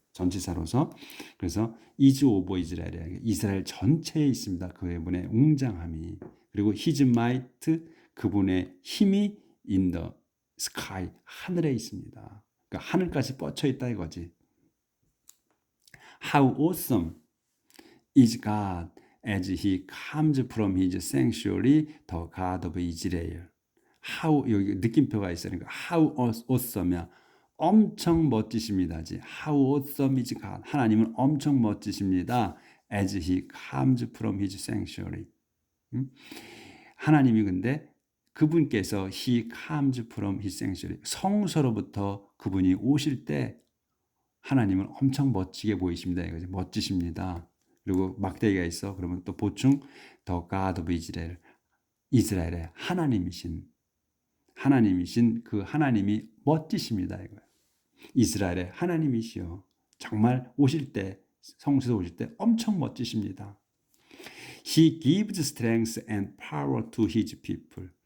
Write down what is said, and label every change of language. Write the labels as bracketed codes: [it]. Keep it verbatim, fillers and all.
[ko] 전치사로서 그래서 이즈 오버 이스라엘이 이스라엘 전체에 있습니다. 그분의 웅장함이 그리고 히즈 마이트 그분의 힘이 [en] in the sky [ko] 하늘에 있습니다. 그러니까 하늘까지 뻗쳐 있다 이거지. [en] How awesome is God as he comes from his sanctuary, the God of Israel. [ko] How 여기 느낌표가 있어요. 그러니까 [en] how awesome [ko] 야. 엄청 멋지십니다지. [en] How awesome is God. [ko] 하나님은 엄청 멋지십니다. [en] As he comes from his sanctuary. 음? [ko] 하나님이 근데 그분께서 [en] he comes from his sanctuary. [ko] 성서로부터 그분이 오실 때 하나님은 엄청 멋지게 보이십니다. 이거죠. 멋지십니다. 그리고 막대기가 있어. 그러면 또 보충 더 [en] God of Israel. [ko] 이스라엘의 하나님이신 하나님이신 그 하나님이 멋지십니다. 이거예요. 이스라엘의 하나님이시요. 정말 오실 때 성수에 오실 때 엄청 멋지십니다. [en] He gives strength and power to his people.